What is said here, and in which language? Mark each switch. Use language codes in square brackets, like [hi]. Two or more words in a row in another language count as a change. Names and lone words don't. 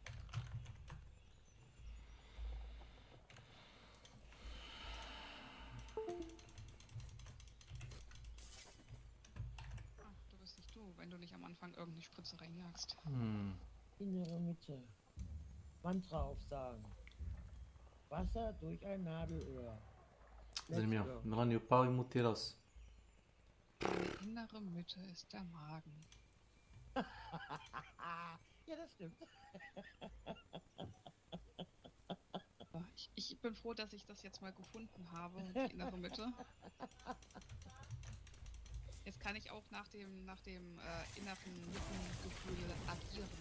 [de] Ach, du bist nicht du, wenn du nicht am Anfang irgendeine Spritze reinjagst. Innere Mitte. Mantra aufsagen. Wasser durch ein Nadelöhr. [sr] Zanimljivo. Milan je upao i mutirao se. [de] Die innere Mitte ist der Magen. Ja, das stimmt. Ich bin froh, dass ich das jetzt mal gefunden habe, die innere Mitte. Jetzt kann ich auch nach dem inneren Mittengefühl agieren.